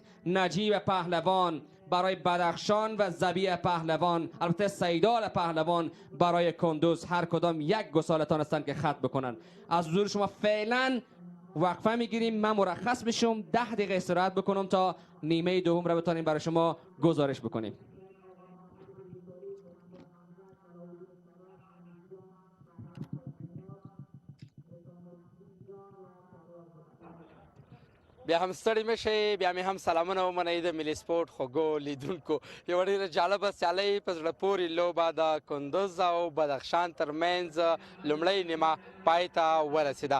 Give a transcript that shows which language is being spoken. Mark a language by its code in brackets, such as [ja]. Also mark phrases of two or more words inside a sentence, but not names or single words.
[fa] نجیب پهلوان برای بدخشان و ذبیح پهلوان، البته سیدال پهلوان برای کندوز، هر کدام 1 گساله تانستن که خط بکنن. از حضور شما فعلا وقفه میگیریم. من مرخص میشم 10 دقیقه استراحت بکنم تا نیمه دوم را بتونیم برای شما گزارش بکنیم. [ps] بیا هم ستړي مشئ، بیا مې هم سلامونه ومنئ د ملي سپورټ خوږو لیدونکو. یوه ډېره جالبه سیالۍ په زړه پورې لوبه د کندوز او بدخشان ترمنځ لومړۍ نیمه پای ته ورسېده.